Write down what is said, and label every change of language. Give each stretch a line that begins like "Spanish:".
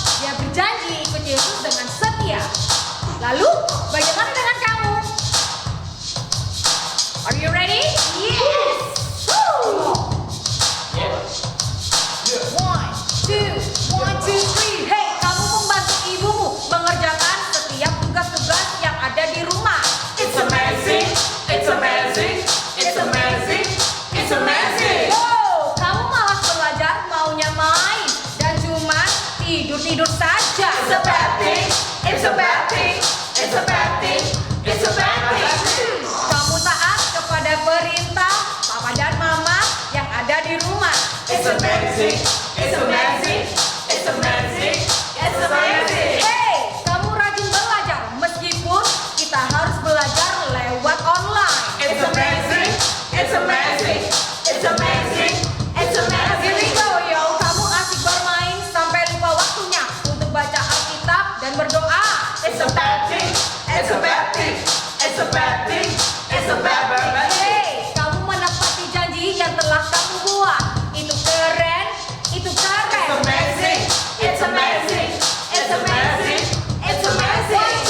Indonesian: Dia berjanji ikut Yesus dengan setia. Lalu bagaimana dengan kamu?
English: Are you ready? Yes. Woo! One, two, three.
Indonesian: Hey, kamu membantu ibumu mengerjakan setiap tugas-tugas yang ada di rumah.
English: It's amazing, it's amazing, it's amazing, it's amazing.
Indonesian: Wow, kamu malas belajar maunya main dan cuma tidur-tidur saja.
English: It's a bad thing, it's a bad thing, it's a bad thing, it's a bad thing.
Indonesian: Kamu taat kepada perintah papa dan mama yang ada di rumah.
English: It's amazing, it's amazing, it's amazing, it's amazing.
Indonesian: Hey, kamu rajin belajar meskipun kita harus belajar lewat online.
English: It's amazing, it's amazing, it's amazing, it's amazing. Here we go, yo.
Indonesian: Kamu asik bermain sampai lupa waktunya untuk baca Alkitab dan berdoa.
English: It's a bad thing, it's a bad thing, it's a bad thing, it's a bad thing.
Indonesian: Hey, kamu menepati janji yang telah kamu buat. Itu keren, itu keren.
English: It's amazing, it's amazing, it's amazing, it's amazing.